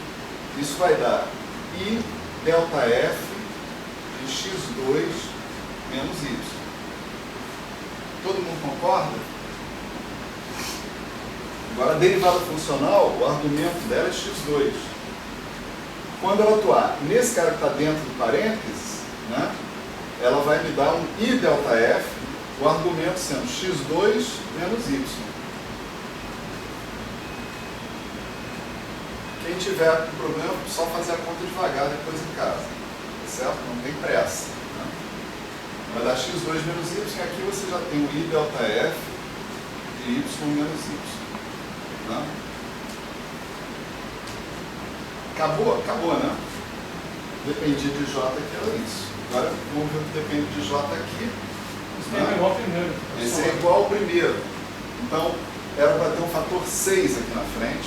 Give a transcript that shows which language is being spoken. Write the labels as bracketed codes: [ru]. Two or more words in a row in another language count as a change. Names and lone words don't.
[pt] Isso vai dar i delta f de x2 menos y. Todo mundo concorda? Agora a derivada funcional, o argumento dela é x2. Quando ela atuar nesse cara que está dentro do parênteses, né, ela vai me dar um i delta f, o argumento sendo x2 menos y. Quem tiver com problema, só fazer a conta devagar depois em casa, tá certo? Não tem pressa, né? Vai dar x2 menos y, e aqui você já tem o i delta f de y menos y. Né? Acabou, né? Dependia de j aqui, era isso. Agora vamos ver o que depende de j aqui. Esse é igual ao primeiro. Esse é igual ao primeiro. Então, era para ter um fator 6 aqui na frente.